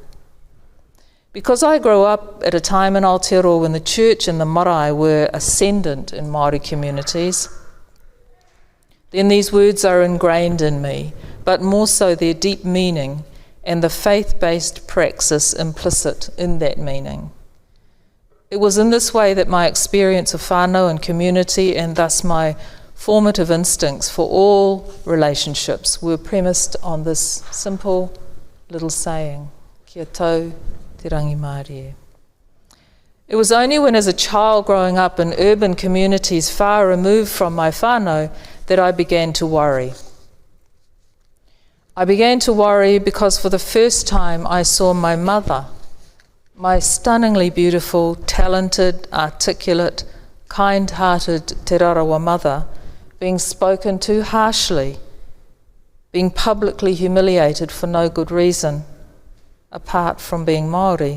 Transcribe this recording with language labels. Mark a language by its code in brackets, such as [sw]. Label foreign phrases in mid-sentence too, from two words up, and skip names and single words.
[en] Because I grew up at a time in Aotearoa when the church and the marae were ascendant in Māori communities, then these words are ingrained in me, but more so their deep meaning and the faith-based praxis implicit in that meaning. It was in this way that my experience of whānau and community, and thus my formative instincts for all relationships, were premised on this simple little saying, [mi] Kia tau te rangi Mārie. [en] It was only when as a child growing up in urban communities far removed from my whānau that I began to worry. I began to worry because for the first time I saw my mother, my stunningly beautiful, talented, articulate, kind-hearted Te Rarawa mother, being spoken to harshly, being publicly humiliated for no good reason, apart from being Māori.